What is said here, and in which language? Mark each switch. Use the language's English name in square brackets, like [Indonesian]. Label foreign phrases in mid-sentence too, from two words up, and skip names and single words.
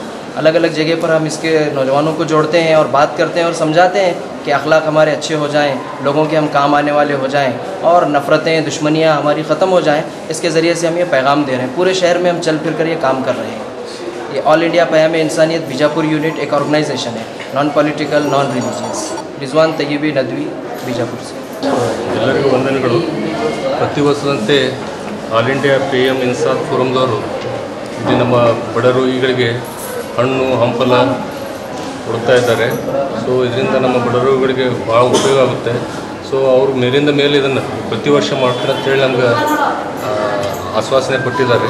[Hindi] अलग अलग जगह पर हम इसके नौजवानों को जोड़ते हैं और बात करते हैं और समझाते हैं कि अखलाक हमारे अच्छे हो जाएं, लोगों के हम काम आने वाले हो जाएं और नफ़रतें, दुश्मनियां हमारी ख़त्म हो जाएं। इसके ज़रिए से हम ये पैगाम दे रहे हैं। पूरे शहर में हम चल फिर कर ये काम कर रहे हैं। ये ऑल इंडिया पयाम इंसानियत बीजापुर यूनिट एक ऑर्गेनाइजेशन है, [English] non political, non religious. [Hindi] रिजवान तय्यबी नदवी, बीजापुर से। [Kannada] ಎಲ್ಲರಿಗೂ ವಂದನೆಗಳು। ಪ್ರತಿ ವರ್ಷದಂತೆ ಆಲ್ ಇಂಡಿಯಾ PM ಇನ್ಸಾನ್ ಫೋರಮ್ದವರು ಇಲ್ಲಿ ನಮ್ಮ ಬಡ ರೋಗಿಗಳಿಗೆ ಹಣ್ಣು ಹಂಪಲ ಕೊಡ್ತಾ ಇದ್ದಾರೆ. ಸೊ ಇದರಿಂದ ನಮ್ಮ ಬಡ ರೋಗಿಗಳಿಗೆ ಭಾಳ ಉಪಯೋಗ ಆಗುತ್ತೆ. ಸೊ ಅವರು ಮೇಲಿಂದ ಮೇಲೆ ಇದನ್ನು ಪ್ರತಿ ವರ್ಷ ಮಾಡ್ತಾರೆ ಅಂತೇಳಿ ನಮ್ಗೆ ಆಶ್ವಾಸನೆ ಕೊಟ್ಟಿದ್ದಾರೆ.